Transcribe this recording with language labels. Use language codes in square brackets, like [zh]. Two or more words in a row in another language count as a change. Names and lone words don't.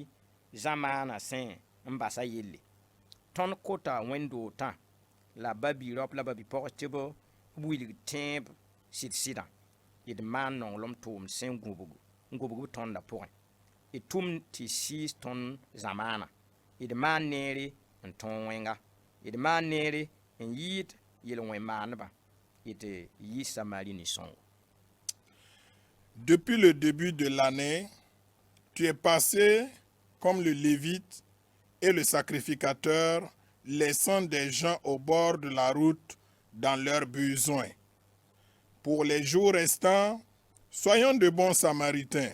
[mos] zãmaanã sẽ n basa yelle tõnd kota wẽn-dootã la babi-raop la babi-pɔgs tɩ b wilg tẽeb sɩd-sɩdã d maan nonglem tʋʋmd sẽn gũbg b tõndã pʋgẽ d tʋm tɩ sɩɩs tõnd zãmaanã d maan neere n tõog wẽnga d maan neere n yɩɩd yel-wẽn-maandbã d yɩ samari nin-sõngo. [fr] Depuis le début de l'année, tu es passé comme le Lévite et le sacrificateur, laissant des gens au bord de la route dans leurs besoins. Pour les jours restants, soyons de bons Samaritains.